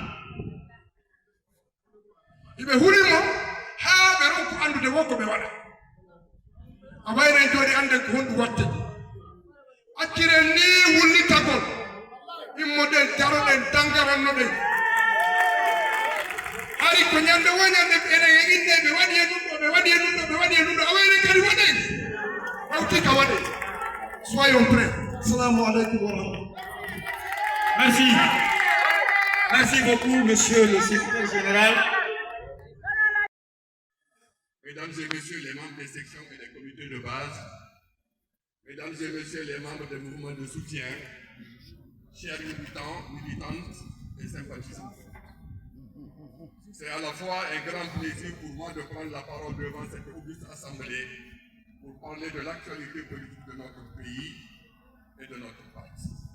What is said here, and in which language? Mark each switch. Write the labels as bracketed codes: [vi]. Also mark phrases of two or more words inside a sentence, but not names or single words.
[ff] iɓe hulimo haa ɓe ronko andude wonko ɓe waɗa a waynen joni anden ko honɗum watte acciren ni wullitagol immoɗen daroɗen dangarannoɗen hari ko ñande wo ñande enen e inde ɓe waɗi e ɗum ɗo ɓe waɗi e ɗum ɗo ɓe waɗi e ɗum ɗo a waynen kadi waɗen hawti ka waɗe [fr] soyons prêts [ar] assalamu aleykum wa rahmatullah. [fr] Merci. Merci beaucoup, monsieur le secrétaire général. Mesdames et messieurs les membres des sections et des comités de base, mesdames et messieurs les membres des mouvements de soutien, chers militants, militantes et sympathisants, c'est à la fois un grand plaisir pour moi de prendre la parole devant cette auguste assemblée pour parler de l'actualité politique de notre pays et de notre parti.